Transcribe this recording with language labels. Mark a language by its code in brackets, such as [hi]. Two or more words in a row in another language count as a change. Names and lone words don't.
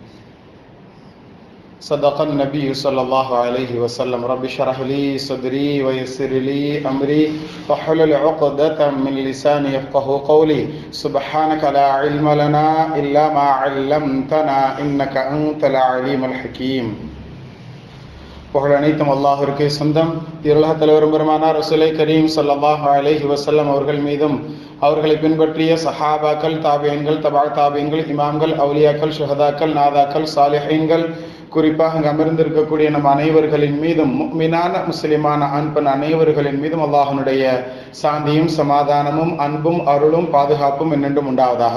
[ar] صدق النبي صلى الله عليه وسلم. رب اشرح لي صدري ويسر لي أمري واحلل عقدة من لساني يفقه قولي. سبحانك لا علم لنا إلا ما علمتنا إنك أنت العليم الحكيم. [ta] புகழ் அனைத்தும் அல்லாஹ்விற்கே சொந்தம். இருளக தலைவரும் பெருமானார் ரசூலை கரீம் [ar] صلى الله عليه وسلم [ta] அவர்கள் மீதும் அவர்களை பின்பற்றிய சஹாபாக்கள், தாபியீன்கள், தபா தாபியீன்கள், இமாம்கள், அவுலியாக்கள், ஷுஹதாக்கள், நாதாக்கள், சாலிஹீன்கள், குறிப்பாக அங்கு அமர்ந்திருக்கக்கூடிய நம் அனைவர்களின் மீதும், முஃமினான முஸ்லிமான ஆண் பெண் அனைவர்களின் மீதும் அல்லாஹ்வுடைய சாந்தியும் சமாதானமும் அன்பும் அருளும் பாதுகாப்பும் என்னென்றும் உண்டாவதாக.